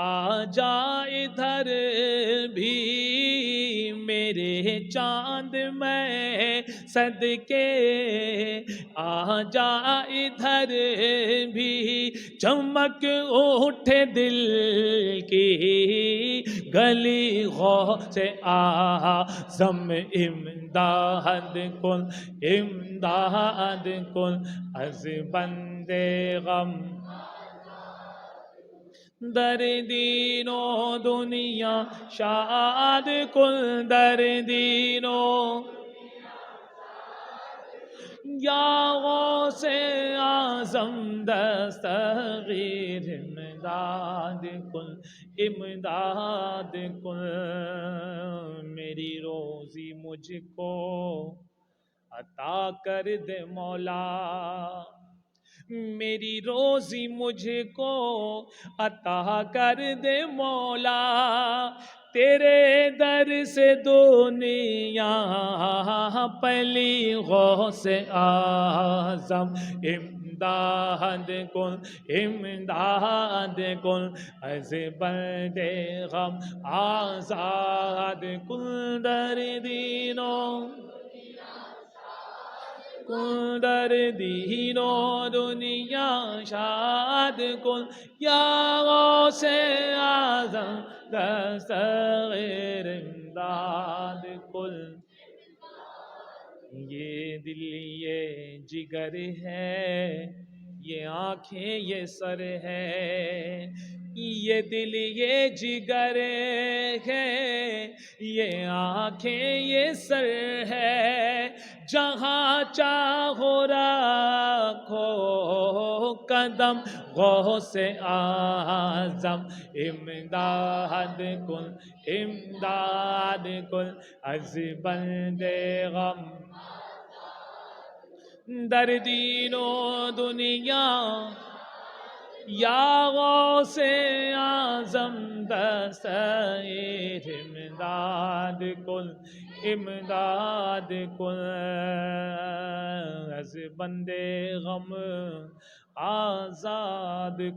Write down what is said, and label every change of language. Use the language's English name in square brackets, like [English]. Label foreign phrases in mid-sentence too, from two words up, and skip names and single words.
[Urdu] جا ادھر بھی، میرے چاند میں صدقے آ جا ادھر بھی، چمک اٹھے دل کی گلی غوث اعظم، [Persian] امداد کن امداد کن از بند غم، در دین و دنیا شاد کن، در دین و یا غوث اعظم دستگیر امداد کن، [Urdu] امداد کن، میری روزی مجھ کو عطا کر دے مولا، میری روزی مجھ کو عطا کر دے مولا، تیرے در سے [Persian] دنیا پلی غوث اعظم، امداد کن امداد کن از بند غم آزاد کن در دین و کن در دین و دنیا شاد کن یا غوث اعظم دستگیر امداد کن [Urdu] یہ دل یہ جگر ہے یہ آنکھیں یہ سر ہے یہ دل یہ جگر ہے یہ آنکھیں یہ سر ہے جہاں چاہو رکھو قدم غوث اعظم [Persian] امداد کن امداد کن از بند غم در دین و دنیا یا غوث اعظم دستگیر امداد کن امداد کن از بند غم آزاد